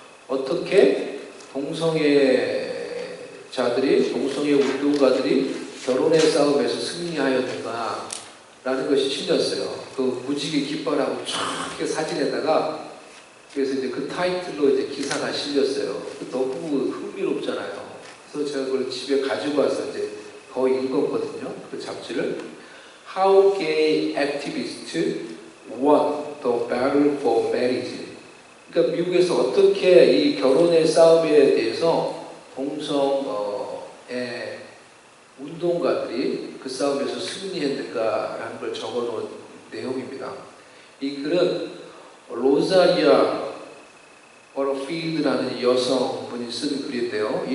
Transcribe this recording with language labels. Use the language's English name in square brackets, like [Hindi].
[Korean] 어떻게 동성애자들이 동성애 운동가들이 결혼의 싸움에서 승리하였는가 라는 것이 실렸어요. 그 무지개 깃발하고 쫙 사진에다가 그래서 이제 그 타이틀로 이제 기사가 실렸어요. 너무 흥미롭잖아요. 그래서 제가 그걸 집에 가지고 와서 이제 더 읽었거든요. 그 잡지를. [English] How gay activists won the battle for marriage. [Korean] 그러니까 미국에서 어떻게 이 결혼의 싸움에 대해서 동성애 운동가들이 그 싸움에서 승리했는가라는 걸 적어놓은 내용입니다. 이 글은 로자리아 버러필드라는 여성분이 쓴 글인데요.